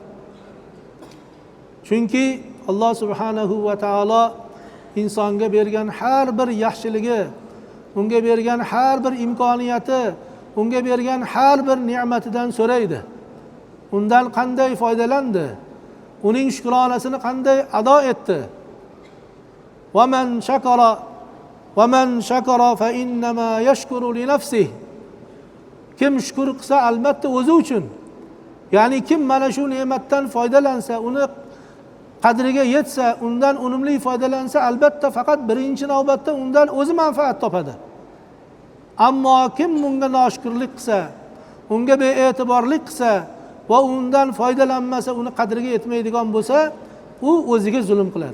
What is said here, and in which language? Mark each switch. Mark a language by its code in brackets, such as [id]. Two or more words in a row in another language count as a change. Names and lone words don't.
[uz] Chunki Alloh [ar] سبحانه وتعالى [uz] insonga bergan har bir yaxshiligi, unga bergan har bir imkoniyati, unga bergan har bir ne'matidan so'raydi. Undan qanday foydalandi? Uning shukronasini qanday ado etdi? [ar] ومن شكر فإنما يشكر لنفسه. [uz] Kim shukr qilsa albatta o'zi uchun. Ya'ni kim mana shu ne'matdan foydalansa, uni qadriga yetsa, undan unumli foydalansa, albatta faqat birinchi navbatda undan o'zi manfaat topadi. Ammo kim bunga noshukrlik qilsa, unga bee'tiborlik qilsa va undan foydalanmasa, uni qadriga yetmaydigan bo'lsa, u o'ziga zulm qiladi.